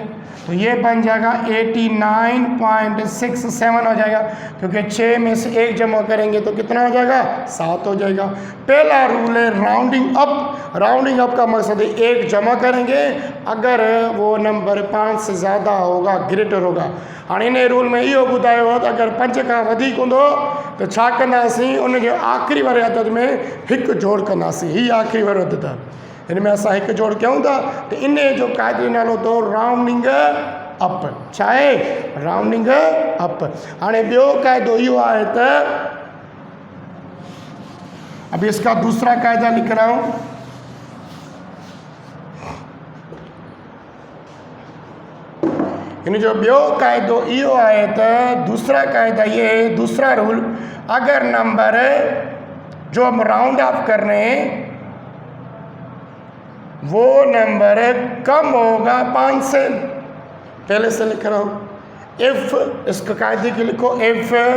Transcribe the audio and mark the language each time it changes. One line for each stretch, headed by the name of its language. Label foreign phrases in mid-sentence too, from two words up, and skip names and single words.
Urdu: تو یہ بن جائے گا 89.67 ہو جائے گا، کیونکہ 6 میں سے 1 جمع کریں گے تو کتنا ہو جائے گا، 7 ہو جائے گا. پہلا رول ہے
English: rounding up. rounding up
Urdu: کا مقصد ہے 1 جمع کریں گے اگر وہ نمبر 5 سے زیادہ ہوگا، گریٹر ہوگا.
Sindhi: हाणे इन रूल में इहो ॿुधायो त अगरि 5 खां वधीक हूंदो त छा कंदासीं, उन जे आख़िरी वारे अदद में 1 जोड़ कंदासीं। हीअ आख़िरी वारो अदद आहे, हिन में असां 1 जोड़ कयूं था, त इन जो क़ाइदे जो नालो अथव
English: rounding up.
Sindhi: छा आहे,
English: rounding up.
Sindhi: हाणे ॿियो क़ाइदो इहो आहे त,
Urdu: ابھی اس کا دوسرا قاعدہ لکھ رہا ہوں.
Sindhi: इन जो ॿियो क़ाइदो इहो आहे त,
Urdu: دوسرا قاعدہ یہ ہے، دوسرا رول، اگر نمبر جو ہم
English: round off
Urdu: کر رہے ہیں وہ نمبر کم ہوگا 5 سے، پہلے سے لکھ رہا ہوں، اِف، اس کا قاعدے کے لکھو، اِف